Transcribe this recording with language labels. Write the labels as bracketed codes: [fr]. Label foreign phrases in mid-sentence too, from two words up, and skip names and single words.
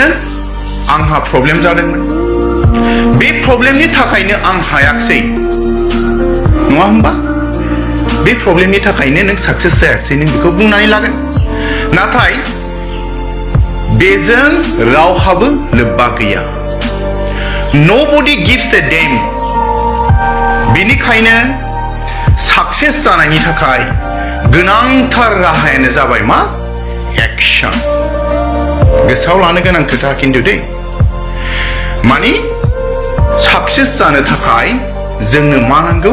[brx] आंहा प्रब्लेम जादोंमोन, बे प्रब्लेमनि थाखायनो आं हायाखसै नङा होमबा? बे प्रब्लेमनि थाखायनो नों साक्सेस जायाखसै नों बेखौ बुंनानै लागोन। नाथाय बेजों रावहाबो लोब्बा गैया। [en] Nobody gives a damn। [brx] बेनिखायनो साक्सेस जानायनि थाखाय गोनांथार राहायानो जाबाय मा? एक्शन। गोसोआव लानो गोनां खोथा खिन्थु दे माने साक्सेस जानो थाखाय जोंनो मा नांगौ?